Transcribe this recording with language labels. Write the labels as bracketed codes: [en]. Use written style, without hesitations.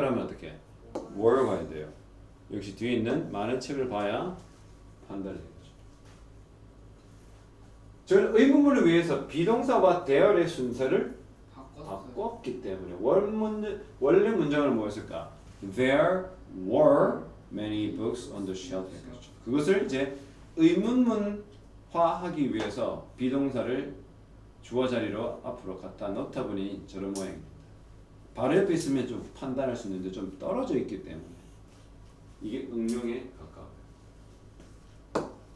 [ko] 라면 어떻게? were 봐야 돼요. 역시 뒤에 있는 많은 책을 봐야 판단이 되는 거죠. 저는 의문문을 위해서 비동사와 there의 순서를 바꿨기 때문에 원래 문장을 뭐였을까? [en] There were many books on the shelf. [ko] 그것을 이제 의문문화하기 위해서 비동사를 주어 자리로 앞으로 갖다 넣다 보니 저런 모양입니다. 바로 옆에 있으면 좀 판단할 수 있는데 좀 떨어져 있기 때문에 이게 응용에 가까워요.